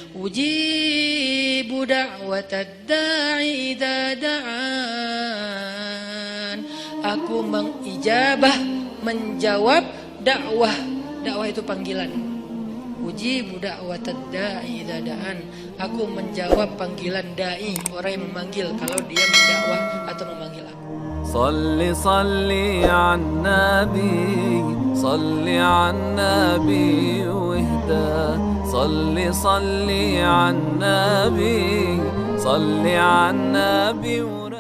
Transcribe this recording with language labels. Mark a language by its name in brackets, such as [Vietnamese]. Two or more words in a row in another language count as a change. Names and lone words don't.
[Arabic] أجيب دعوة الداع إذا دعان. [Indonesian] Aku mengijabah, menjawab dakwah. Dakwah itu panggilan. [Arabic] أجيب دعوة الداع إذا دعان. [Indonesian] Aku menjawab panggilan dai, orang yang memanggil kalau dia mendakwah atau memanggil aku. [Arabic] صلي صلي عالنبي صلي عالنبي واهدى صلي صلي عالنبي صلي عالنبي